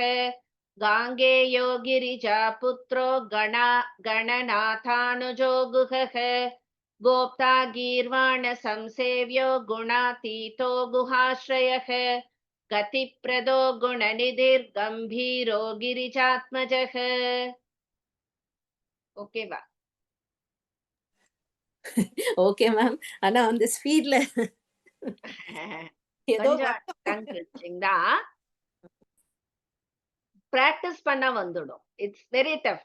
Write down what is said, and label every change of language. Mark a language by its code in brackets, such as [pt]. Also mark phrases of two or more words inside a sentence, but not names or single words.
[sa] गाङ्गेयो गिरिजापुत्रो गणनाथानुजो गुहः. गोप्ता गीर्वाण संसेव्यो गुणातीतो गुहाश्रयः. गतिप्रदो गुणनिधिर्गम्भीरो गिरिजात्मजः. [ta] ஓகே வா? [en] okay ma'am. [ta] ஆனா அந்த ஸ்பீட்ல ஏதோ கொஞ்சம் பிராக்டிஸ் பண்ணா வந்துடும். [en] It's very tough.